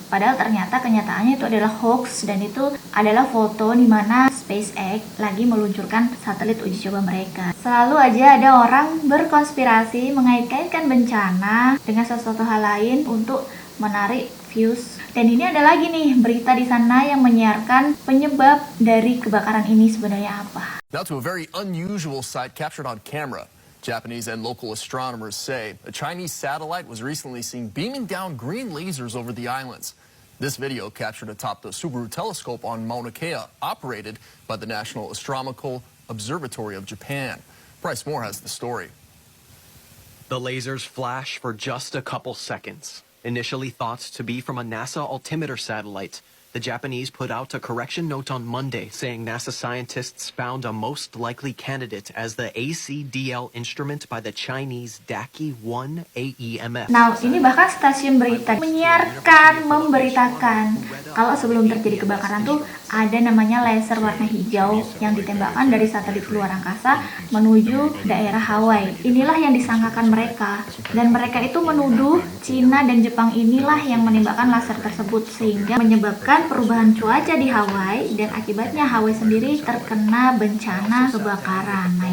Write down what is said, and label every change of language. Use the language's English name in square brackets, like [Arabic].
[Indonesian] Padahal ternyata kenyataannya itu adalah hoax, dan itu adalah foto di mana SpaceX lagi meluncurkan satelit uji coba mereka. Selalu aja ada orang berkonspirasi mengait-kaitkan bencana dengan sesuatu hal lain untuk menarik views. Dan ini ada lagi nih berita di sana yang menyiarkan penyebab dari kebakaran ini sebenarnya apa. [English] Now to a very unusual sight captured on camera. Japanese and local astronomers say a Chinese satellite was recently seen beaming down green lasers over the islands. This video captured atop the Subaru telescope on Mauna Kea, operated by the National Astronomical Observatory of Japan. Bryce Moore has the story. The lasers flash for just a couple seconds. Initially thought to be from a NASA altimeter satellite, the Japanese put out a correction note on Monday saying NASA scientists found a most likely candidate as the ACDL instrument by the Chinese Daki-1 AEMF. [Indonesian] Nah, ini bahkan stasiun berita menyiarkan, memberitakan kalau sebelum terjadi kebakaran tuh ada namanya laser warna hijau yang ditembakkan dari satelit luar angkasa menuju daerah Hawaii. Inilah yang disangkakan mereka, dan mereka itu menuduh Cina dan Jepang inilah yang menembakkan laser tersebut sehingga menyebabkan perubahan cuaca di Hawaii, dan akibatnya Hawaii sendiri terkena bencana kebakaran.